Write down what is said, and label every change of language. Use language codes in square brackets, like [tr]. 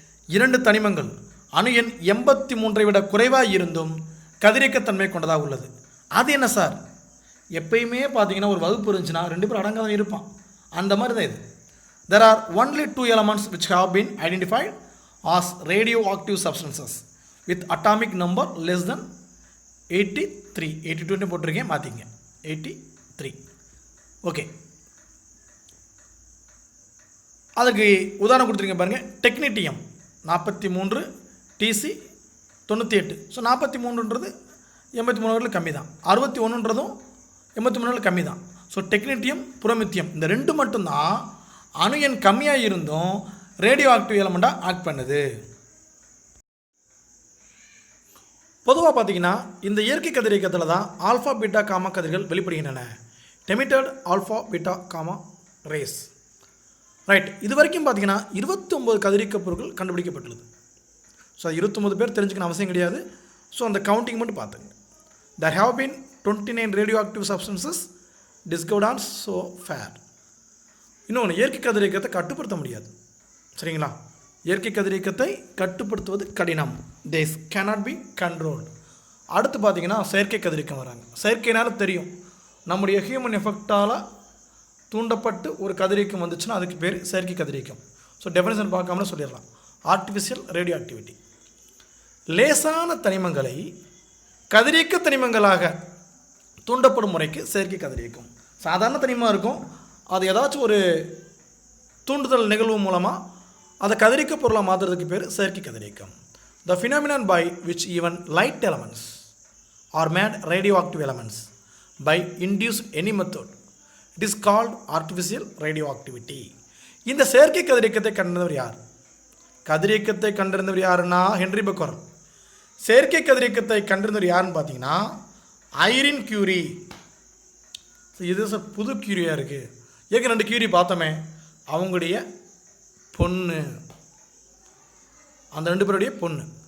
[ta] 2 தனிமங்கள் அணுயன் 83 விட குறைவாக இருந்தும் கதிரியக்கத்தன்மை கொண்டதாக உள்ளது. அது என்ன சார்? எப்பயுமே பார்த்தீங்கன்னா ஒரு வகுப்பு இருந்துச்சுன்னா 2 பேர் அடங்காத இருப்பான். அந்த மாதிரி தான் இது. [en] There are only 2 elements which have been identified as radioactive substances with atomic number less than 83. [ta] 82 போட்டிருக்கேன் மாற்றிங்க 83. ஓகே, அதுக்கு உதாரணம் கொடுத்துருங்க பாருங்கள். டெக்னிட்டியம் 43, டிசி 98. ஸோ 43ன்றது 83 கம்மி தான், 61ன்றதும் 83 கம்மி தான். ஸோ டெக்னிட்டியம், புரோமித்தியம் இந்த ரெண்டு மட்டும்தான் அணு எண் கம்மியாக இருந்தும் ரேடியோ ஆக்டிவ் எலமெண்ட்டாக ஆக்ட் பண்ணுது. பொதுவாக பார்த்தீங்கன்னா இந்த இயற்கை கதிரியக்கத்தில் தான் ஆல்ஃபா பீட்டா காமா கதிர்கள் வெளிப்படுகின்றன. [en] Emitted alpha beta gamma rays. [ta] Right, இது வரைக்கும் பார்த்தீங்கன்னா 29 கதிரியக்க பொருட்கள் கண்டுபிடிக்கப்பட்டுள்ளது. ஸோ 29 பேர் தெரிஞ்சுக்கணும் அவசியம் கிடையாது. ஸோ அந்த கவுண்டிங் மட்டும் பார்த்துங்க. [en] There have been 29 radioactive substances discovered on so far. [ta] இன்னொன்று, இயற்கை கதிரியக்கத்தை கட்டுப்படுத்த முடியாது. சரிங்களா, இயற்கை கதிரியக்கத்தை கட்டுப்படுத்துவது கடினம். [en] This cannot be controlled. [ta] அடுத்து பார்த்தீங்கன்னா செயற்கை கதிரியக்கம் வராங்க. செயற்கைனால தெரியும், நம்முடைய ஹியூமன் எஃபெக்டால் தூண்டப்பட்டு ஒரு கதிரியக்கம் வந்துச்சுன்னா அதுக்கு பேர் செயற்கை கதிரியக்கம். ஸோ டெஃபினேஷன் பார்க்காமலே சொல்லிடலாம், ஆர்டிஃபிஷியல் ரேடியோ ஆக்டிவிட்டி. லேசான தனிமங்களை கதிரியக்க தனிமங்களாக தூண்டப்படும் முறைக்கு செயற்கை கதிரியக்கம். சாதாரண தனிமம் இருக்கும், அது ஏதாச்சும் ஒரு தூண்டுதல் நிகழ்வு மூலமாக அதை கதிரியக்க பொருளாக மாற்றுறதுக்கு பேர் செயற்கை கதிரியக்கம். [en] The phenomenon by which even light elements are made radioactive elements by induced any method, it is called artificial radioactivity. [ta] இந்த செயற்கை கதிரியக்கத்தை கண்டறிந்தவர் யார்? கதிரியக்கத்தை கண்டறிந்தவர் யாருன்னா ஹென்ரி பெக்கரல். செயற்கை கதிரியக்கத்தை கண்டறிந்தவர் யாருன்னு பார்த்தீங்கன்னா ஐரின் கியூரி. இது சார் புது கியூரியாக இருக்குது. ஏற்கனவே 2 கியூரி பார்த்தோமே, அவங்களுடைய பொண்ணு, அந்த 2 பேருடைய பொண்ணு.